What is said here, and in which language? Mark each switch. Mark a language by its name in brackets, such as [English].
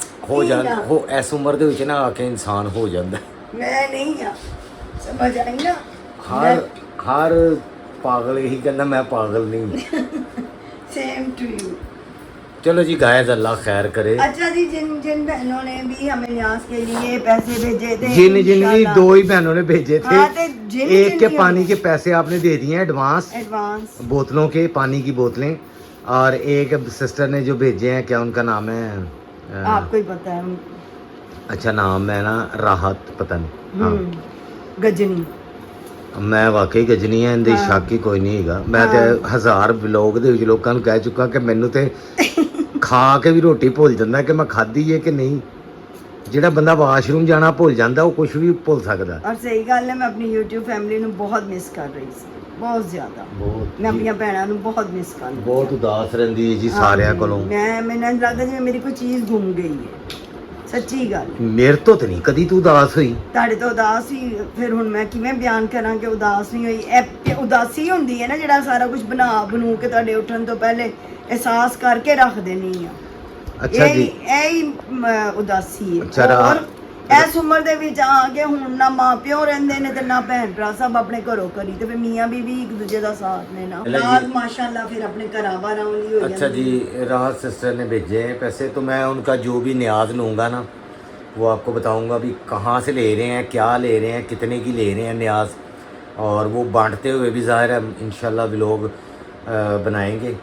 [Punjabi] ਹੋ ਜਾਂਦਾ, ਹੋ ਇਸ ਉਮਰ ਦੇ ਵਿੱਚ ਨਾ ਆ ਕੇ ਇਨਸਾਨ ਹੋ ਜਾਂਦਾ। ਮੈਂ ਨਹੀਂ ਆ, ਸਮਝ ਆਈ ਨਾ। ਹਰ ਪਾਗਲ ਇਹੀ ਕਹਿੰਦਾ ਮੈਂ ਪਾਗਲ नहीं। [English] Same to you. [Hindi] चलो जी, गायज अल्लाह खैर करे। अच्छा जी, जिन बहनों ने भी हमें न्याज के लिए पैसे भेजे थे, जिन भी 2 ही बहनों ने भेजे थे। हाँ, तो एक के पानी के पैसे आपने दे दिए हैं एडवांस, बोतलों के, पानी की बोतलें। और एक सिस्टर ने जो भेजे हैं, क्या उनका नाम है? आपको ही पता है। अच्छा, नाम है ना राहत, पता नहीं। हाँ, गजनी। [Punjabi] ਮੈਂ ਵਾਕਈ ਗਜਨੀ ਹੈ, ਇਹਦੇ ਸ਼ੱਕ ਹੀ ਕੋਈ ਨਹੀਂ ਹੈਗਾ। ਮੈਂ ਤੇ 1000 ਵਲੌਗ ਦੇ ਵਿੱਚ ਲੋਕਾਂ ਨੂੰ ਕਹਿ ਚੁੱਕਾ ਕਿ ਮੈਨੂੰ ਤੇ ਖਾ ਕੇ ਵੀ ਰੋਟੀ ਭੁੱਲ ਜਾਂਦਾ ਕਿ ਮੈਂ ਖਾਧੀ ਹੈ ਕਿ ਨਹੀਂ। ਜਿਹੜਾ ਬੰਦਾ ਵਾਸ਼ਰੂਮ ਜਾਣਾ ਭੁੱਲ ਜਾਂਦਾ, ਉਹ ਕੁਝ ਵੀ ਭੁੱਲ ਸਕਦਾ। ਔਰ ਸਹੀ ਗੱਲ ਹੈ, ਮੈਂ ਆਪਣੀ YouTube ਫੈਮਿਲੀ ਨੂੰ ਬਹੁਤ ਮਿਸ ਕਰ ਰਹੀ ਸੀ, ਬਹੁਤ ਜ਼ਿਆਦਾ। ਮੈਂ ਆਪਣੀਆਂ ਭੈਣਾਂ ਨੂੰ ਬਹੁਤ ਮਿਸ ਕਰਦੀ, ਬਹੁਤ ਉਦਾਸ ਰਹਿੰਦੀ ਹੈ ਜੀ ਸਾਰਿਆਂ ਕੋਲੋਂ। ਮੈਨੂੰ ਲੱਗਦਾ ਜਿਵੇਂ ਮੇਰੀ ਕੋਈ ਚੀਜ਼ ਗੁੰਮ ਗਈ ਹੈ, ਸੱਚੀ ਗੱਲ। ਮੇਰੇ ਤੋਂ ਤੇ ਨਹੀਂ ਕਦੀ ਤੂੰ ਉਦਾਸ ਹੋਈ। ਤੁਹਾਡੇ ਤੋਂ ਉਦਾਸ ਹੀ, ਫਿਰ ਹੁਣ ਮੈਂ ਕਿਵੇਂ ਬਿਆਨ ਕਰਾਂ ਕਿ ਉਦਾਸ ਨਹੀਂ ਹੋਈ। ਇਹ ਉਦਾਸੀ ਹੁੰਦੀ ਹੈ ਨਾ, ਜਿਹੜਾ ਸਾਰਾ ਕੁਝ ਬਣੂ ਕੇ ਤੁਹਾਡੇ ਉੱਠਣ ਤੋਂ ਪਹਿਲੇ ਅਹਿਸਾਸ ਕਰਕੇ ਰੱਖ ਦੇਣੀ ਆ। ਅੱਛਾ ਜੀ, ਇਹ ਹੀ ਉਦਾਸੀ ਹੈ। ਔਰ ਇਸ ਉਮਰ ਦੇ ਵਿੱਚ ਆ ਕੇ ਹੁਣ ਨਾ ਮਾਂ ਪਿਓ ਰਹਿੰਦੇ ਨੇ ਤੇ ਨਾ ਭੈਣ ਭਰਾ, ਸਭ ਆਪਣੇ ਘਰੋਂ ਕਰੀ ਤੇ ਫਿਰ ਮੀਆਂ ਬੀਵੀ ਇੱਕ ਦੂਜੇ ਦਾ ਸਾਥ ਨੇ ਨਾ। [Hindi] ਨਾਲ माशाल्लाह फिर अपने घरा बार वाली हो जाती। अच्छा जी, राहत सिस्टर ने भेजे हैं पैसे, तो मैं उनका जो भी न्याज लूँगा ना, वो आपको बताऊँगा भी कहाँ से ले रहे हैं, क्या ले रहे हैं, कितने की ले रहे हैं न्याज। और वो बांटते हुए भी ज़ाहिर है इंशाल्लाह व्लॉग बनाएंगे।